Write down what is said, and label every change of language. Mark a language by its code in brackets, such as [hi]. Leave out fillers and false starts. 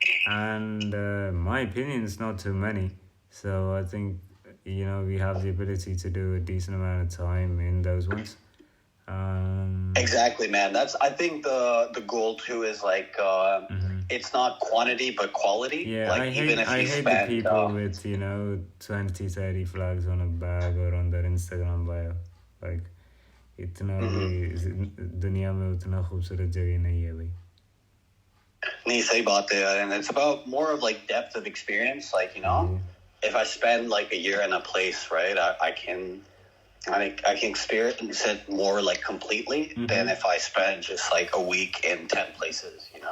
[en] And my opinion is not too many, so I think we have the ability to do a decent amount of time in those ones. Exactly, man. I think the goal too is like it's not quantity but quality. Yeah, like I hate the people with 20-30 flags on a bag or on their Instagram bio. [hi] Like इतना भी दुनिया में उतना खूबसूरत जगह नहीं है भाई. नहीं सही बात है, [en] and it's about more of like depth of experience. Like if I spend like a year in a place, right, I can experience it more like completely than if I spend just like a week in 10 places,